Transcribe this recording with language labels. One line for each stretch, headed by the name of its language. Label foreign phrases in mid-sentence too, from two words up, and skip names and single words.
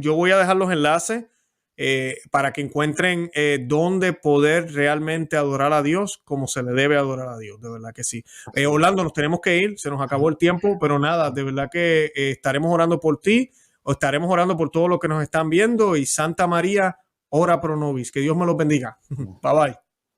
Spanish: Yo voy a dejar los enlaces para que encuentren dónde poder realmente adorar a Dios como se le debe adorar a Dios. De verdad que sí. Orlando, nos tenemos que ir. Se nos acabó el tiempo, pero nada, de verdad que estaremos orando por ti. O estaremos orando por todos los que nos están viendo. Y Santa María,
Latin: ora pro nobis.
Spanish: Que Dios me los bendiga.
English: Bye bye.